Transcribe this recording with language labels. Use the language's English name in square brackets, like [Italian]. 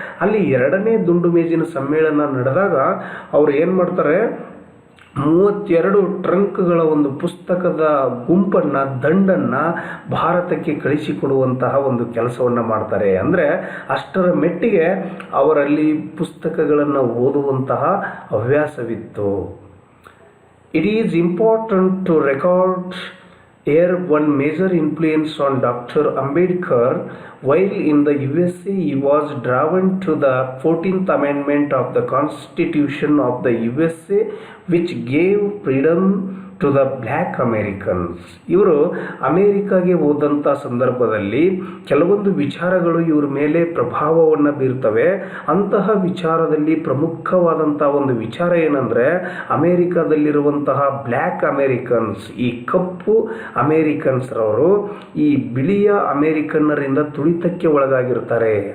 [Kannada] ಅಲ್ಲಿ 2ನೇ ದುಂಡು ಮೇಜಿನ ಸಮ್ಮೇಳನ ನಡೆದಾಗ ಅವರು ಏನು ಮಾಡ್ತಾರೆ, 32 ಟ್ರಂಕ್ಗಳ ಒಂದು ಪುಸ್ತಕದ ಗುಂಪನ್ನು ದಂಡನ್ನು ಭಾರತಕ್ಕೆ ಕಳಿಸಿಕೊಡುವಂತಹ ಒಂದು ಕೆಲಸವನ್ನು ಮಾಡ್ತಾರೆ. ಅಂದರೆ ಅಷ್ಟರ ಮೆಟ್ಟಿಗೆ ಅವರಲ್ಲಿ ಪುಸ್ತಕಗಳನ್ನು ಓದುವಂತಹ ಹವ್ಯಾಸವಿತ್ತು. [English] It is important to record Here, one major influence on Dr. Ambedkar, while in the USA, he was driven to the 14th Amendment of the Constitution of the USA, which gave freedom to the black Americans. [Kannada] ಇವರು ಅಮೇರಿಕಾಗೆ ಹೋದಂಥ ಸಂದರ್ಭದಲ್ಲಿ ಕೆಲವೊಂದು ವಿಚಾರಗಳು ಇವ್ರ ಮೇಲೆ ಪ್ರಭಾವವನ್ನು ಬೀರ್ತವೆ. ಅಂತಹ ವಿಚಾರದಲ್ಲಿ ಪ್ರಮುಖವಾದಂಥ ಒಂದು ವಿಚಾರ ಏನಂದರೆ, ಅಮೇರಿಕಾದಲ್ಲಿರುವಂತಹ ಬ್ಲ್ಯಾಕ್ ಅಮೇರಿಕನ್ಸ್, ಈ ಕಪ್ಪು ಅಮೇರಿಕನ್ಸ್ರವರು ಈ ಬಿಳಿಯ ಅಮೇರಿಕನ್ನರಿಂದ ತುಳಿತಕ್ಕೆ ಒಳಗಾಗಿರ್ತಾರೆ.